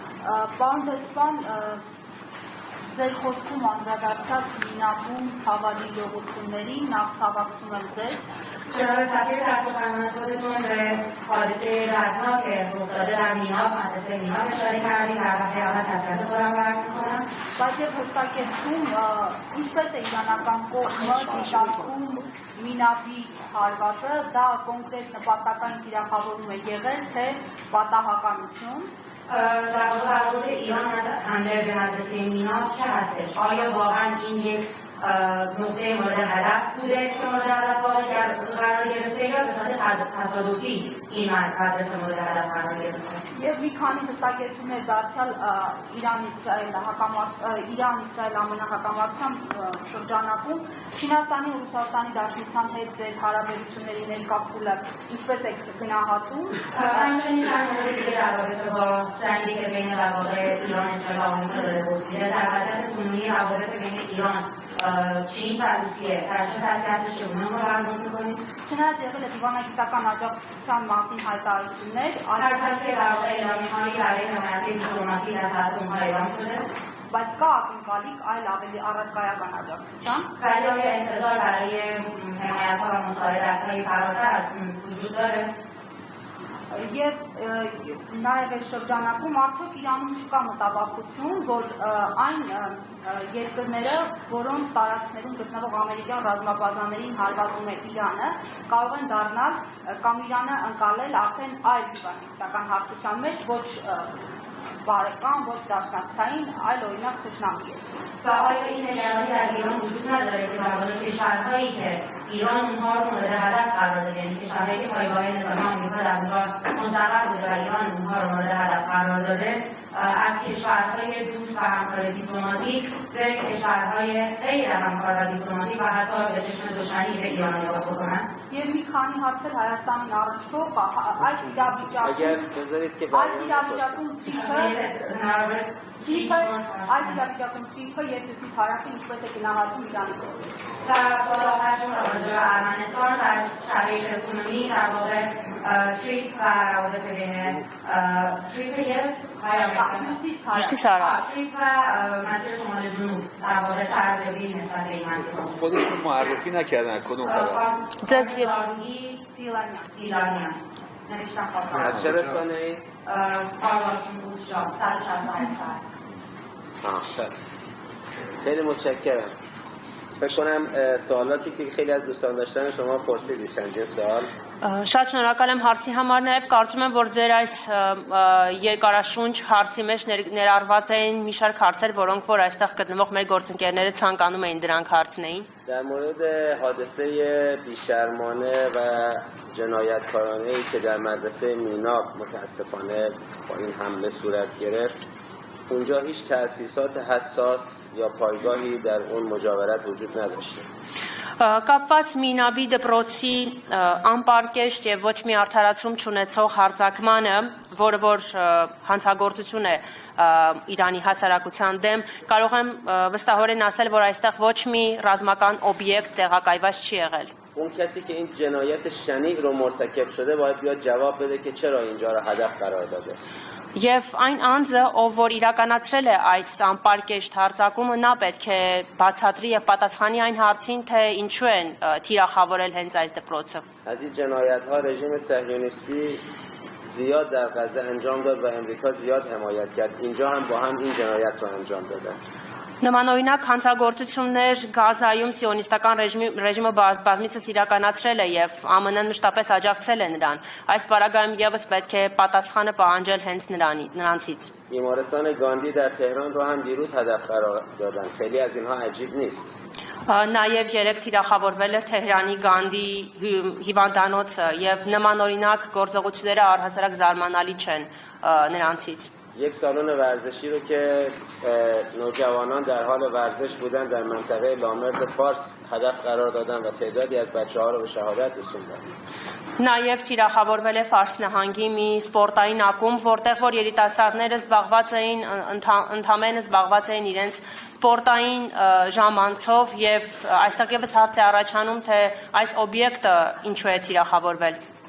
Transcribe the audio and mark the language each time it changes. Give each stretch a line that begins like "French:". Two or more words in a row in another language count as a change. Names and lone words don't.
Armenian: Պարոն Դեսպան, ձեր խոսքում անդրադարձած մինապում ցավալի իրողությունների նախ ցավակցում եմ ձեզ.
Persian: سفیر تصادفاً خودتون به حادثه دردناک رخ داده در میناپ مدرسه میناپ اشاره کردید در وقت اول تسلیت خودم رو عرض می‌کنم.
Armenian: Բայց եւ հստակեցում ինչպես է իրանական կողմը դիտարկում մինապի հարվածը, դա կոնկրետ նպատակային թիրախավորում է եղել, թե պատահականություն.
Persian: در واقع برآورد ایران از حمله به مدرسه میناپ چه هستش؟ آیا واقعا این یک نقطه مورد هدف بوده که مورد هدف قرار گرفته یا به صورت تصادفی این مدرسه مورد هدف قرار گرفته؟
Armenian: Եվ մի քանի հստակեցումներ դարձյալ Իրան-Իսրայել ամենահակամարտության շրջանակում Չինաստանի ու Ռուսաստանի Դաշնության հետ ձեր հարաբերությունների ներկա փուլը ինչպես եք գնահատում?
Persian: همچنین چند مورد دیگه در رابطه با جنگی که بین در واقع ایران اسرائیل و آمریکا داره رخ میده در وضعیت کنونی روابط بین ایران چین و روسیه در چه سطحی هستش که اونها رو بررسی می‌کنید؟
Armenian: Չնայած եղել է դիվանագիտական աջակցության մասին հայտարարություններ,
Persian: هرچند که در واقع اعلامیه‌هایی برای حمایت دیپلماتیک از طرف اونها اعلام شده
Armenian: բայց կա ակնկալիք այլ ավելի առարկայական աջակցության.
Persian: ولی آیا انتظار برای حمایت‌ها و مساعدت‌های فراتر از اون وجود داره؟
Armenian: Եվ նաև այս շրջանակում արդյոք Իրանում չկա մտավախություն, որ այն երկրները, որոնց տարածքներում գտնվող ամերիկյան ռազմաբազաներին հարվածում է Իրանը, կարող են դառնալ կամ Իրանը ընկալել արդեն այլ դիվանագիտական հաղթության մեջ, ոչ բարեկամ, ոչ դաշնակցային, այլ օրինակ թշնամի է.
Persian: و آیا این نگرانی در ایران وجود نداره که در واقع کشورهایی که ایران اونها رو مورد هدف قرار داده یعنی کشورهایی که پایگاه نظامی آمریکا در اونجا مستقر بوده و ایران اونها رو مورد هدف قرار داده از کشورهای دوست و همکار دیپلماتیک به کشورهای غیر همکار و دیپلماتیک و حتی به چشم دشمنی به ایران نگاه بکنن
Armenian: Եվ մի քանի հարցեր Հայաստանին առնչվող այս իրավիճակում թիփը երկուսից հարավին ինչպես է գնահատում Իրանի կողմից.
Persian: در سال آخرشون راجع به ارمنستان در شرایط کنونی در واقع تریپ و روابط بین تریپ تریپ و مسیر شمال جنوب در واقع ارزیابی نسبت به این مسیر خودشون معرفی نکردن کدوم طرف دیلانیان نوشتم از چه رسانه‌ای؟ کاروانشون بود شاد 168 ساعت خیلی متشکرم. فکر کنم سوالاتی که خیلی از دوستان داشتن شما پرسیدید چند سوال.
Armenian: Շատ շնորհակալ եմ հարցի համար, նաև կարծում եմ, որ ձեր այս երկարաշունչ հարցի մեջ ներառված էին մի շարք հարցեր, որոնք որ այստեղ գտնվող մեր գործընկերները ցանկանում էին դրանք հարցնեին.
Persian: در مورد حادثه بیشرمانه و جنایتکارانه‌ای که در مدرسه میناپ متاسفانه با این حمله صورت گرفت اونجا هیچ تأسیسات حساس یا پایگاهی در اون مجاورت وجود نداشته.
Armenian: Կապված Մինաբի դպրոցի անպարկեշտ եւ ոչ մի արդարացում չունեցող հարձակմանը, որը որ հանցագործություն է Իրանի հասարակության դեմ, կարող եմ վստահորեն ասել, որ այստեղ ոչ մի ռազմական օբյեկտ տեղակայված չի եղել.
Persian: اون کسی که این جنایت شنیع رو مرتکب شده باید بیاد جواب بده که چرا اینجا رو هدف قرار داده.
Armenian: Եվ այն անձը, ով որ իրականացրել է այս անպարկեշտ հարձակումը, նա պետք է բացատրի եւ պատասխանի այն հարցին, թե ինչու են թիրախավորել հենց այս դպրոցը.
Persian: از این جنایت‌ها رژیم صهیونیستی زیاد در غزه انجام داد و امریکا زیاد حمایت کرد. اینجا هم با هم این جنایت رو انجام دادن.
Armenian: Նմանօրինակ հանցագործություններ Գազայում սիոնիստական ռեժիմը բազմիցս իրականացրել է եւ ԱՄՆ-ն մշտապես աջակցել է նրան. Այս պարագայում եւս պետք է պատասխանը պահանջել հենց նրանցից.
Persian: بیمارستان گاندی در تهران رو هم دیروز هدف قرار دادن. خیلی از اینها عجیب نیست.
Armenian: Նաև երեք թիրախավորվել էր Թեհրանի Գանդի հիվանդանոցը եւ նմանօրինակ գործողությունները առհասարակ զարմանալի չեն նրանցից.
Persian: یک سالن ورزشی رو که نوجوانان در حال ورزش بودن در منطقه لامرد فارس هدف قرار دادن و تعدادی از بچه‌ها رو به شهادت رسوندن.
Armenian: Նաև թիրախավորվել է Ֆարս նահանգի մի սպորտային ակումբ, որտեղ որ երիտասարդները ընդամենը զբաղված էին իրենց սպորտային ժամանցով եւ այստեղ եւս հարց է առաջանում, թե այս օբյեկտը ինչու է թիրախավորվել.